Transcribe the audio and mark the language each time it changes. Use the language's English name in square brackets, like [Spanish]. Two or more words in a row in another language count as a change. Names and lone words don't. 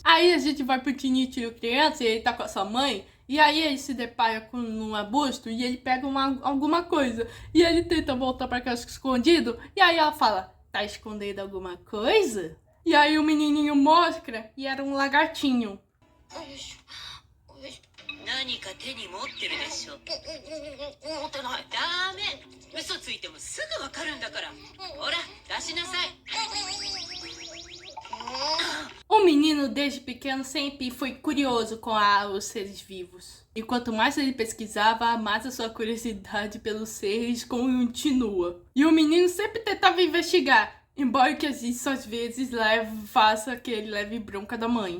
[Portuguese] Aí a gente vai pro Tinichiro criança e ele tá com a sua mãe. E aí ele se depara com um arbusto e ele pega alguma coisa. E ele tenta voltar pra casa escondido. E aí ela fala, tá escondendo alguma coisa? E aí o menininho mostra e era um lagartinho. [Japanese] 何か手に持ってるでしょ。持ってない。ダメ。嘘ついてもすぐわかるんだから。ほら、出しなさい。 [Portuguese] O menino desde pequeno sempre foi curioso com os seres vivos. E quanto mais ele pesquisava, mais a sua curiosidade pelos seres continua. E o menino sempre tentava investigar. Embora que isso às vezes faça que ele leve bronca da mãe.